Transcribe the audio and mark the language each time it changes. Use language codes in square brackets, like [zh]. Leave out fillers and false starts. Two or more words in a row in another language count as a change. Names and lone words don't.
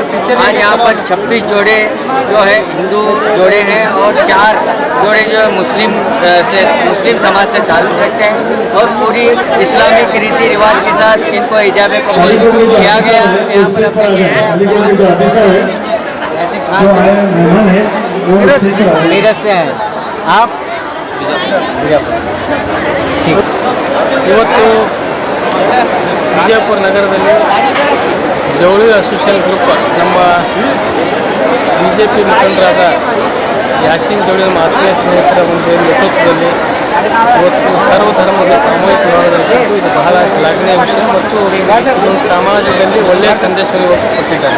[hi] आज यहाँ पर 26 जोड़े जो है हिंदू जोड़े हैं और 4 जोड़े जो मुस्लिम समाज से ताल्लुक़ रखते हैं और पूरी इस्लामिक रीति रिवाज के साथ इनको हिजाब कबूल किया गया। यहाँ पर मीरज से हैं आप [kn] ಇವತ್ತು ವಿಜಯಪುರ ನಗರದಲ್ಲಿ ಜವಳಿ ಅಸೋಸಿಯೇಷನ್ ಗ್ರೂಪ್ ನಮ್ಮ ಬಿಜೆಪಿ ಮುಖಂಡರಾದ ಯಾಸಿನ್ ಜವಳಿ ನಮ್ಮ ಆತ್ಮೀಯ ಸ್ನೇಹಿತರ ಒಂದು ನೇತೃತ್ವದಲ್ಲಿ ಇವತ್ತು ಸರ್ವಧರ್ಮದ ಸಾಮೂಹಿಕ ವಿವಾಹದಲ್ಲಿ ಇದು ಬಹಳ ಶ್ಲಾಘನೀಯ ವಿಷಯ ಮತ್ತು ಒಂದು ಸಮಾಜದಲ್ಲಿ ಒಳ್ಳೆಯ ಸಂದೇಶವನ್ನು ಇವತ್ತು ಕೊಟ್ಟಿದ್ದಾರೆ.